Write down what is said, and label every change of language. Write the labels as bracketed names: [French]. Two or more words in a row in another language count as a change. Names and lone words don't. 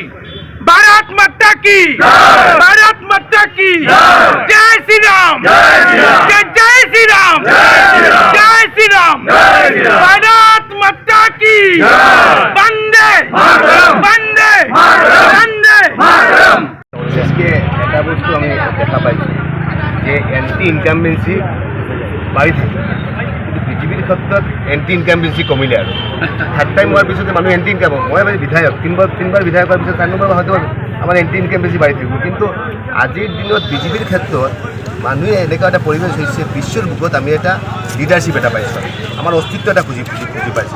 [Hindi] भारत माता की, भारत माता की, जय श्रीराम, जय श्रीराम, जय श्रीराम, भारत माता की, [Sanskrit] वन्दे वन्दे वन्दे मातरम्। [Assamese] আজকে একটা বস্তু আমি দেখা পাইছি যে [English] anti incumbency [Assamese] বাঢ়ি থাকে, কিন্তু বিজেপিৰ ক্ষেত্ৰত [English] anti incumbency [Assamese] কমিলে আৰু [English] third time [Assamese] হোৱাৰ পিছতে মানুহ [English] anti income [Assamese] হ'ব। মই বিধায়ক তিনিবাৰ বিধায়ক হোৱাৰ পিছত 4 নম্বৰ হয়তো আমাৰ [English] anti incumbency [Assamese] বাঢ়ি থাকিব। কিন্তু আজিৰ দিনত বিজেপিৰ ক্ষেত্ৰত মানুহে এনেকুৱা এটা পৰিৱেশ হৈছে, বিশ্বৰ বুকত আমি এটা লিডাৰশ্বিপ এটা পাইছোঁ, আমাৰ অস্তিত্ব এটা খুঁজি পাইছোঁ।